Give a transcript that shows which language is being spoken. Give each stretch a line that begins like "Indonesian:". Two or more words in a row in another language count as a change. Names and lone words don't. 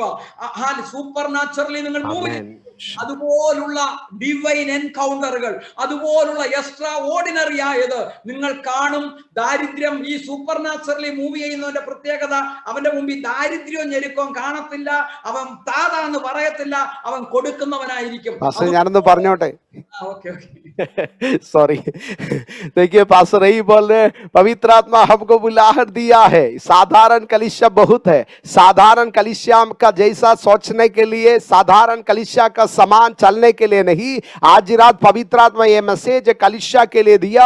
English: super naturally
Malayalam: നിങ്ങൾ മൂവ് അതുപോലുള്ള
English: divine encounters,
Malayalam: അതുപോലുള്ള
English: extra ordinary
Malayalam: ആയത് നിങ്ങൾ കാണും. ദാരിദ്ര്യം, ഈ
English: super naturally move
Malayalam: ചെയ്യുന്നവന്റെ പ്രത്യേകത, അവന്റെ മുമ്പിൽ ദാരിദ്ര്യവും ഞെരുക്കവും കാണത്തില്ല. അവൻ താതാന്ന് പറയത്തില്ല, അവൻ കൊടുക്കുന്നവനായിരിക്കും. ഞാനൊന്ന് പറഞ്ഞോട്ടെ.
Hindi: ओके सॉरी देखिए पास्टर यही बोल रहे, पवित्र आत्मा हमको बुलाहट दिया है। साधारण कलीसिया बहुत है, साधारण कलीसिया का जैसा सोचने के लिए, साधारण कलीसिया का समान चलने के लिए नहीं। आज रात पवित्र आत्मा ये मैसेज कलीसिया के लिए दिया।